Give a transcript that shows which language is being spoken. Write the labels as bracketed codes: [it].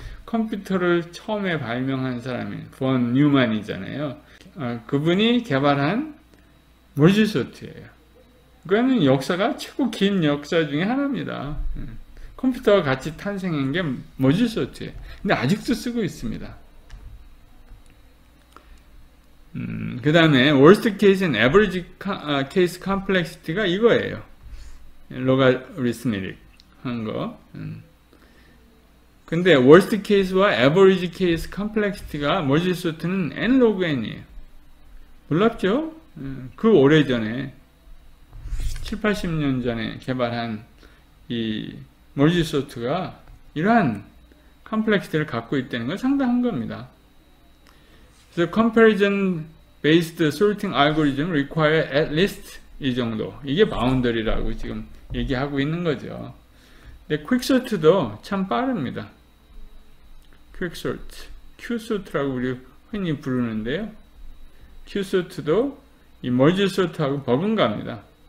[ko] 컴퓨터를 처음에 발명한 사람이 본 뉴만이잖아요. 그분이 개발한 머지 소트예요. 그거는 역사가 최고 긴 역사 중에 하나입니다. 컴퓨터와 같이 탄생한 게 머지 소트예요. 근데 아직도 쓰고 있습니다. 그 다음에 [en] worst case and average case complexity [ko] 가 이거예요. 로가리스미릭 한 거. 근데 worst case와 average case complexity가 머지 소트는 n log n이에요. 놀랍죠? 그 오래전에 7, 80년 전에 개발한 이 머지 소트가 이러한 컴플렉시티를 갖고 있다는 건 상당한 겁니다. [en] 그래서 comparison based sorting algorithm require at least [ko] 이 정도. 이게 바운더리라고 지금 얘기하고 있는 거죠. 근데 퀵소트도 참 빠릅니다. 퀵소트, Q소트라고 우리 흔히 부르는데요. Q소트도 이 머지 소트하고 버금갑니다.